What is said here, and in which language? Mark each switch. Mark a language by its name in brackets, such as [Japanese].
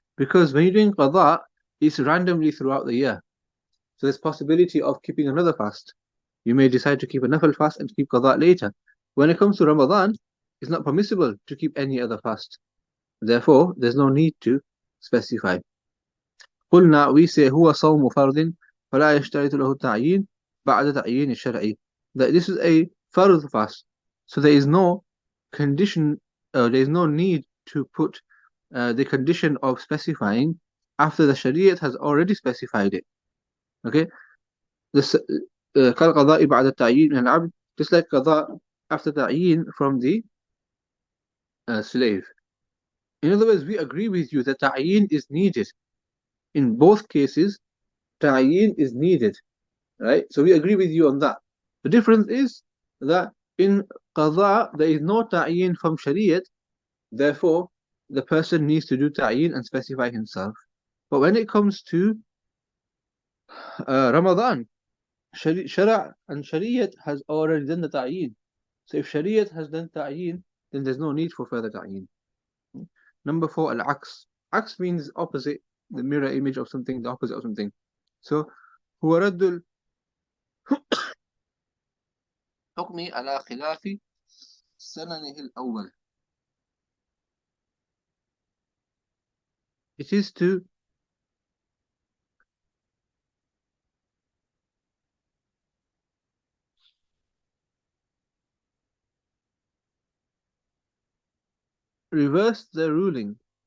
[English] Because when you're doing Qada, it's randomly throughout the year. So there's possibility of keeping another fast. You may decide to keep a nafil fast and keep qada later. When it comes to Ramadan, it's not permissible to keep any other fast. Therefore, there's no need to specify. [Arabic] قلنا, [English] we say [Arabic] هو صوم فرض فلا يشترط له التعيين بعد تعيين الشرعي. [English] That this is a fard fast. So there is no condition, there is no need to put the condition of specifying after the Shariat has already specified it. Okay, this [Arabic] كالقضاء بعد التعيين من العبد, [English] just like qada after ta'yin from the slave. In other words, we agree with you that ta'yin is needed. In both cases, ta'yin is needed, right? So we agree with you on that. The difference is that in qada there is no ta'yin from shariat, therefore the person needs to do ta'yin and specify himself. But when it comes to Ramadan, Shara and Shariat has already done the ta'yin. So if Shariat has done ta'yin, then there's no need for further ta'yin. Number 4, al-aqs. Aqs means opposite, the mirror image of something, the opposite of something. [Arabic] So, هو رد الحكم على خلاف سننه الأول. [English] It is to reverse the ruling.